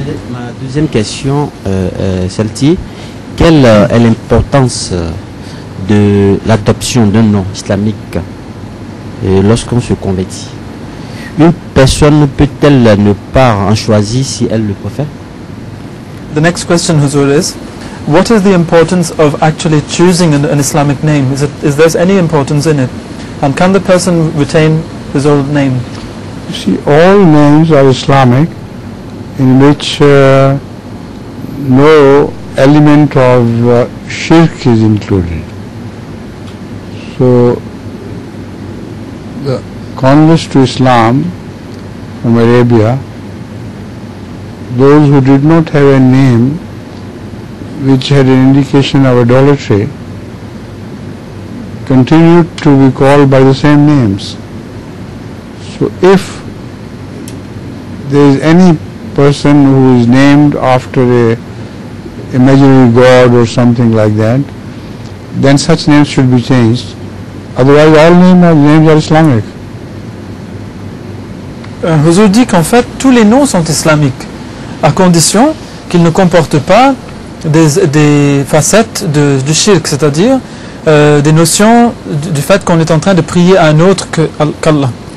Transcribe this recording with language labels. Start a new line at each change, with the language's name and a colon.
French: Ma deuxième question, celle-ci, quelle est l'importance de l'adoption d'un nom islamique lorsqu'on se convertit? Une personne peut-elle ne pas en choisir si elle le préfère?
English: The next question, Huzur, is what is the importance of actually choosing an Islamic name? Is there any importance in it? And can the person retain his old name? You see, all names are Islamic, in which no element of shirk is included. So, the converts to Islam from Arabia, those who did not have a name which had an indication of idolatry, continued to be called by the same names. So if there is any person who is named after a imaginary god or something like that, then such names should be changed. Otherwise all names are Islamic.
French: Huzur dit qu'en fait tous les noms sont islamiques, à condition qu'ils ne comportent pas des facettes du shirk, c'est-à-dire des notions du fait qu'on est en train de prier à un autre qu'Allah.